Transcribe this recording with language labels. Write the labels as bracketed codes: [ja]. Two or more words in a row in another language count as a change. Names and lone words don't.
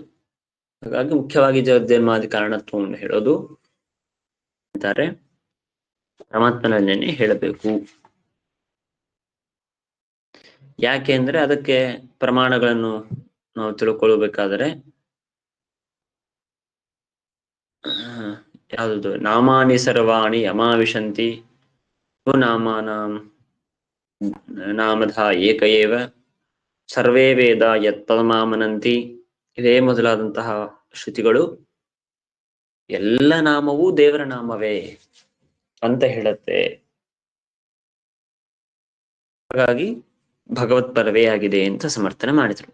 [kn] ಹಾಗಾಗಿ ಮುಖ್ಯವಾಗಿ ಜಗಜ್ಜನ್ಮಾದಿ ಕಾರಣತ್ವವನ್ನು ಹೇಳೋದು ಅಂತಾರೆ ಪರಮಾತ್ಮನಲ್ಲೇನೆ ಹೇಳಬೇಕು. ಯಾಕೆ ಅಂದ್ರೆ ಅದಕ್ಕೆ ಪ್ರಮಾಣಗಳನ್ನು ನಾವು ತಿಳ್ಕೊಳ್ಬೇಕಾದರೆ ಯಾವುದು [sa] ನಾಮಾನಿ ಸರ್ವಾಣಿ ಯಮಾವಿಶಂತಿ ನಾಮಾನಾಂ ನಾಮಧ ಏಕ ಏವ ಸರ್ವೇ ವೇದ ಯತ್ತಮಾಮನಂತಿ, [kn] ಇದೇ ಮೊದಲಾದಂತಹ ಶ್ರುತಿಗಳು ಎಲ್ಲ ನಾಮವೂ ದೇವರ ನಾಮವೇ ಅಂತ ಹೇಳುತ್ತೆ. ಹಾಗಾಗಿ ಭಗವತ್ಪರವೇ ಆಗಿದೆ ಅಂತ ಸಮರ್ಥನೆ ಮಾಡಿದ್ರು.